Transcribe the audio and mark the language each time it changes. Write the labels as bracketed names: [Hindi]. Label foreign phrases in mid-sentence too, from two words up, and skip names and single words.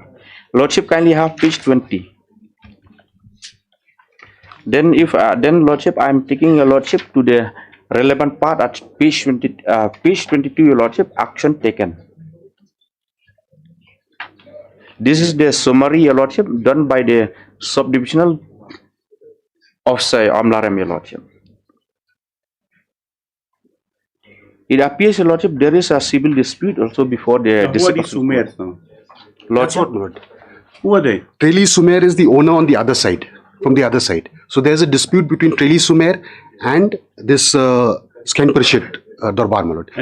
[English] Lordship kindly have page 20. Then then Lordship, I am taking Your Lordship to the relevant part at page 22, Your Lordship, action taken. This is the summary, Your Lordship, done by the subdivisional officer Amlaram, Your Lordship. It appears, Your Lordship, there is a civil dispute also before the who are these Sumers now? Lordship, Lord. Who are they? Treli Sumer is the owner on the other side, from the other side. So there's a dispute between Treli Sumer and this Scan Parishad Dorbar, my lord.